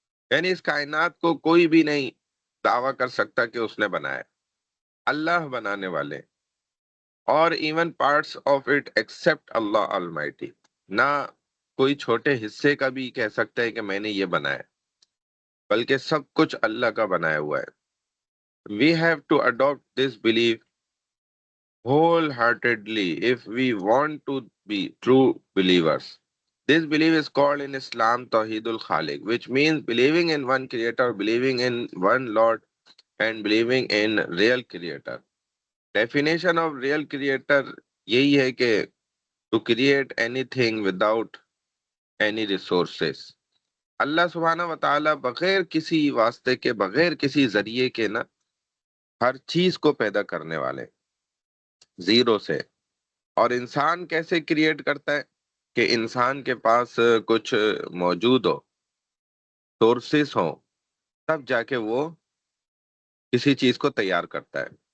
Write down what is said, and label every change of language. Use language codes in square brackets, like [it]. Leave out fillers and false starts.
[hi] यानी इस कायनात को कोई भी नहीं दावा कर सकता कि उसने बनाया, अल्लाह बनाने वाले। और [en] even parts of it except Allah Almighty, [hi] ना कोई छोटे हिस्से का भी कह सकता है कि मैंने ये बनाया, बल्कि सब कुछ अल्लाह का बनाया हुआ है। [en] We have to adopt this belief wholeheartedly if we want to be true believers. This belief is called in Islam Tawheedul Khaliq, which means believing in one creator, believing in one Lord, and believing in real creator. Definition of real creator [hi] यही है कि [en] to create anything without any resources. [hi] अल्लाह सुब्हाना व ताला बगैर किसी वास्ते के, बगैर किसी जरिए के ना हर चीज को पैदा करने वाले, जीरो से। और इंसान कैसे क्रिएट करता है कि इंसान के पास कुछ मौजूद हो, सोर्सेस हो, तब जाके वो किसी चीज को तैयार करता है।